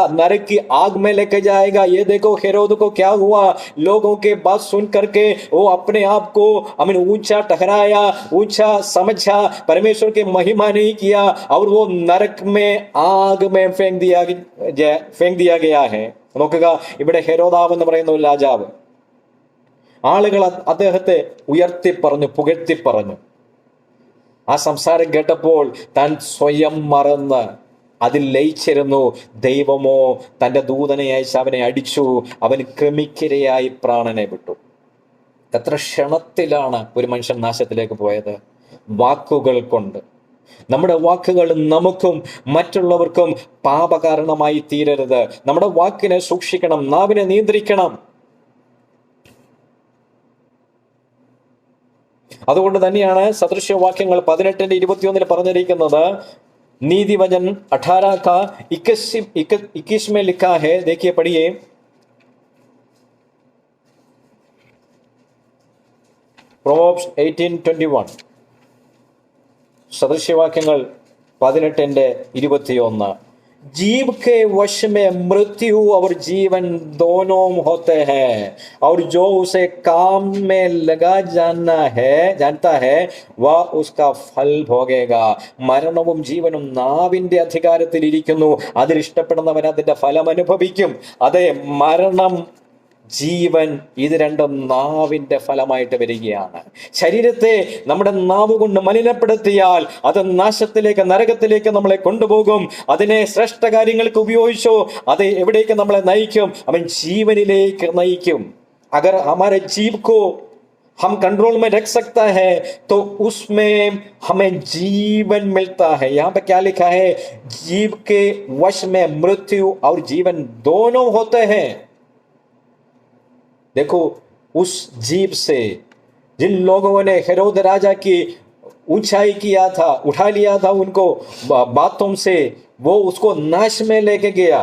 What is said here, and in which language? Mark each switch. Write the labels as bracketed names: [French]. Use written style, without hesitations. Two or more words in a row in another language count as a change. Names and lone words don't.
[Hindi] नरक की आग में लेके जाएगा। ये देखो हेरोद को क्या हुआ, लोगों के बात सुन करके वो अपने आप को ऊंचा ठहराया, ऊंचा समझा, परमेश्वर की महिमा नहीं किया, और वो नरक में, आग में फेंक दिया गया है. [Malayalam] നോക്കുക, ഇവിടെ ഹെരോദാവ് എന്ന് പറയുന്ന ഒരു രാജാവ്, ആളുകൾ അദ്ദേഹത്തെ ഉയർത്തി പറഞ്ഞു, പുകഴ്ത്തി പറഞ്ഞു. ആ സംസാരം കേട്ടപ്പോൾ താൻ സ്വയം മറന്ന് അതിൽ ലയിച്ചിരുന്നു. ദൈവമോ തൻ്റെ ദൂതനെ അയച്ച് അവനെ അടിച്ചു, അവൻ ക്രിമിക്കിരയായി പ്രാണനെ വിട്ടു. എത്ര ക്ഷണത്തിലാണ് ഒരു മനുഷ്യൻ നാശത്തിലേക്ക് പോയത്? വാക്കുകൾ കൊണ്ട്. നമ്മുടെ വാക്കുകൾ നമുക്കും മറ്റുള്ളവർക്കും പാപകാരണമായി തീരരുത്. നമ്മുടെ വാക്കിനെ സൂക്ഷിക്കണം, നാവിനെ നിയന്ത്രിക്കണം. അതുകൊണ്ട് തന്നെയാണ് സദൃശ്യവാക്യങ്ങൾ 18:21 പറഞ്ഞിരിക്കുന്നത്. [Hindi] नीतिवचन 18 का 21 में लिखा है, देखिए पढ़िए. [Malayalam] Proverbs 18:21, സദൃശ്യവാക്യങ്ങൾ 18:21. [Hindi] जीव के वश में मृत्यु और जीवन दोनों होते हैं, और जो उसे काम में लगा जानता है वह उसका फल भोगेगा. [Malayalam] മരണവും ജീവനും നാവിന്റെ അധികാരത്തിൽ ഇരിക്കുന്നു. അതിൽ ഇഷ്ടപ്പെടുന്നവൻ അതിന്റെ ഫലം അനുഭവിക്കും. അതെ, മരണം, ജീവൻ, ഇത് രണ്ടും നാവിന്റെ ഫലമായിട്ട് വരികയാണ്. ശരീരത്തെ നമ്മുടെ നാവ് കൊണ്ട് മലിനപ്പെടുത്തിയാൽ അത് നാശത്തിലേക്ക്, നരകത്തിലേക്ക് നമ്മളെ കൊണ്ടുപോകും. അതിനെ ശ്രേഷ്ഠ കാര്യങ്ങൾക്ക് ഉപയോഗിച്ചോ അത് എവിടേക്ക് നമ്മളെ നയിക്കും? അവൻ ജീവനിലേക്ക് നയിക്കും. [Hindi] अगर हमारे जीव को हम कंट्रोल में रख सकता है तो उसमें हमें जीवन मिलता है. यहाँ पे क्या लिखा है? जीव के वश में मृत्यु और जीवन दोनों होते हैं. देखो, उस जीव से जिन लोगों ने हेरोद राजा की ऊंचाई किया था, उठा लिया था उनको बातों से, वो उसको नाश में लेके गया.